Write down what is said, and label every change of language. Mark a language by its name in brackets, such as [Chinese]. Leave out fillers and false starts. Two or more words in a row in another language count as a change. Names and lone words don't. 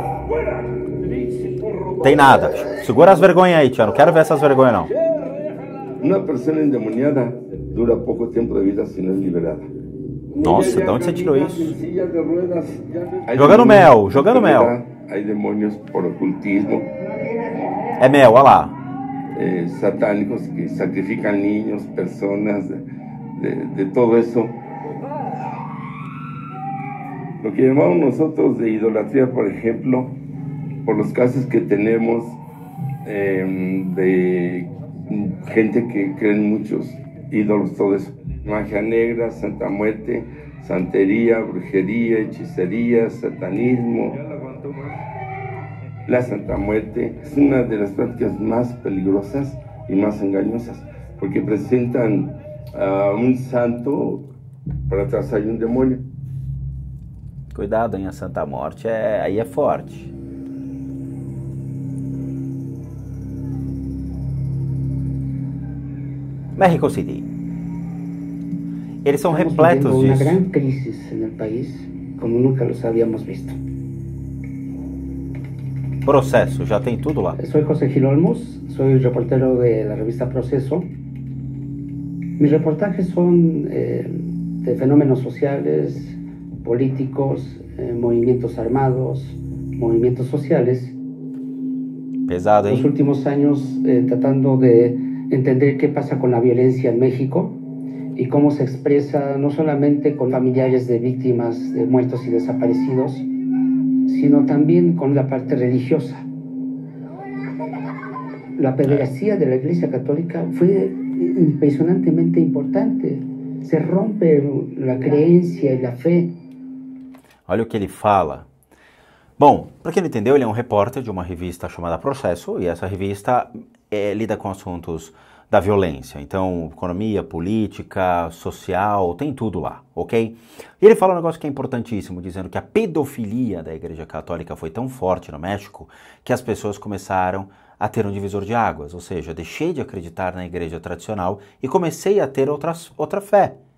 [Portuguese] Tem nada. Segura as vergonhas aí, tia. Não quero ver essas vergonhas, não. [Spanish] Una persona endemoniada dura poco tiempo de vida si no es liberada. [Portuguese] Nossa, de onde você tirou isso? [Spanish] Hay [Portuguese] Jogando [Spanish] demonios [Portuguese] mel, [Spanish] por [Portuguese] jogando [Spanish] enfermedad, [Portuguese] mel. [Spanish] Hay demonios por ocultismo, [Portuguese] É mel, olha lá. [Spanish] satánicos que sacrifican niños, personas, de todo eso. Lo que llamamos nosotros de idolatría, por ejemplo, por los casos que tenemos de gente que cree en muchos ídolos, todo eso. Magia negra, Santa Muerte, santería, brujería, hechicería, satanismo. La Santa Muerte es una de las prácticas más peligrosas y más engañosas, porque presentan a un santo, para atrás hay un demonio. [Portuguese] Cuidado, hein, a Santa Morte, aí é forte. México City. Eles são repletos [Spanish] Una [Portuguese] disso. [Spanish] gran crisis en el país, como nunca los habíamos visto. [Portuguese] Processo, já tem tudo lá. [Spanish] Soy José Gil Olmos, soy reportero de la revista Proceso. Mis reportajes son de fenómenos sociales, políticos, movimientos armados, movimientos sociales. [Portuguese] Pesado, [Spanish] Los [Portuguese] hein? [Spanish] últimos años tratando de entender qué pasa con la violencia en México y cómo se expresa no solamente con familiares de víctimas, de muertos y desaparecidos, sino también con la parte religiosa. La pederastía de la Iglesia Católica fue impresionantemente importante. Se rompe la creencia y la fe. [Portuguese] Olha o que ele fala. Bom, para quem não entendeu, ele é um repórter de uma revista chamada Processo, e essa revista lida com assuntos da violência. Então, economia, política, social, tem tudo lá, ok? E ele fala um negócio que é importantíssimo, dizendo que a pedofilia da Igreja Católica foi tão forte no México que as pessoas começaram a ter um divisor de águas, ou seja, deixei de acreditar na igreja tradicional e comecei a ter outra fé.